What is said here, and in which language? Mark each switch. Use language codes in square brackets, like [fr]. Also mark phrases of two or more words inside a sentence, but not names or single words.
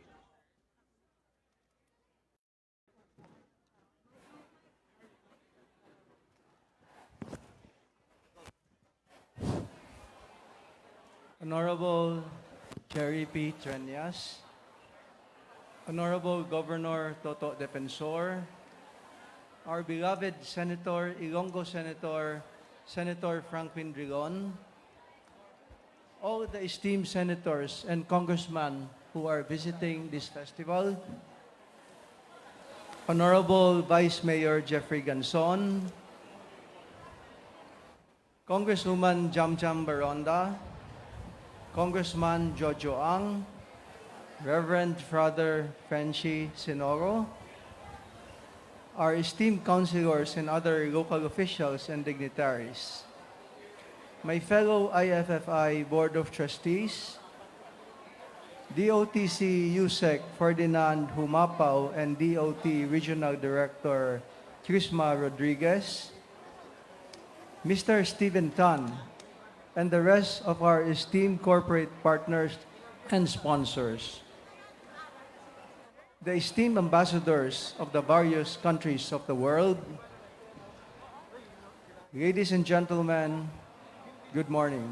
[en] Honorable Cherry P. Trenyas, Honorable Governor Toto Defensor, our beloved Senator, Ilonggo Senator, Senator Franklin Drilon, all the esteemed senators and congressmen who are visiting this festival, Honorable Vice Mayor Jeffrey Ganson, Congresswoman Jamjam Baronda, Congressman Jojo Ang, Reverend Father Frenchie Sinoro, our esteemed councilors and other local officials and dignitaries, my fellow IFFI Board of Trustees, DOTC USEC Ferdinand Humapao and DOT Regional Director Trisma Rodriguez, Mr. Stephen Tan, and the rest of our esteemed corporate partners and sponsors, the esteemed ambassadors of the various countries of the world, ladies and gentlemen, good morning.